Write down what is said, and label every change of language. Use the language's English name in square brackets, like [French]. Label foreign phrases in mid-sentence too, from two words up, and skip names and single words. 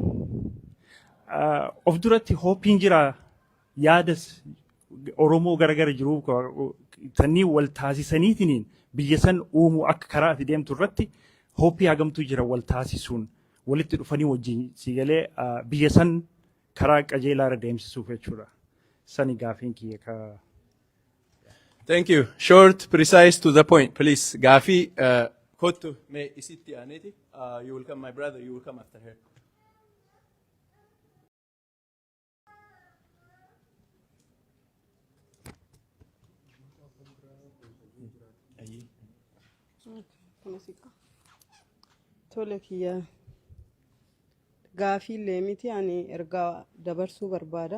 [Oromo] Of duratti hooppiin jira yaada Oromoo garagara jiru sanii wal taasisaniitiin biyya san uumuu akka karaa itti deemtu irratti hoppii hagamtu jira wal taasisuun walitti dhufanii wajjin siigalee biyya san karaa qajeelaa irra deemsisuuf jechuudha. Sani gaafiin kiyya ka. [English] Thank you. Short, precise, to the point, please. [Oromo] Gaafii kottu mee isitti aaneeti. [English] You will come, my brother. You will come after her. [Oromo] Tole kiyya gaafii leemiti ani ergaa dabarsuu barbaada.